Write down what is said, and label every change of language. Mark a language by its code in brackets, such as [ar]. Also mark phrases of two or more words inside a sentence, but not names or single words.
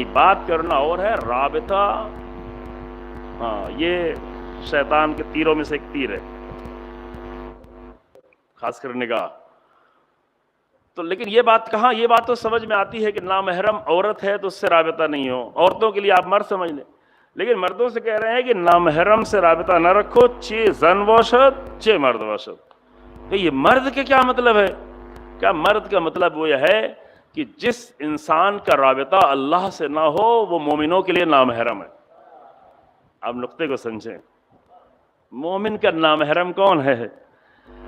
[ur] بات کرنا اور ہے، رابطہ یہ شیطان کے تیروں میں سے ایک تیر ہے، خاص کر نگاہ. تو لیکن یہ بات کہاں، یہ بات تو سمجھ میں آتی ہے کہ نامحرم عورت ہے تو اس سے رابطہ نہیں ہو. عورتوں کے لیے آپ مرد سمجھ لیں، لیکن مردوں سے کہہ رہے ہیں کہ نامحرم سے رابطہ نہ رکھو، [fa] چے زن باشد چے مرد باشد. [ur] کہ یہ مرد کے کیا مطلب ہے؟ کیا مرد کا مطلب وہ یہ ہے کہ جس انسان کا رابطہ اللہ سے نہ ہو وہ مومنوں کے لیے نامحرم ہے. آپ نقطے کو سمجھیں. مومن کا نامحرم کون ہے؟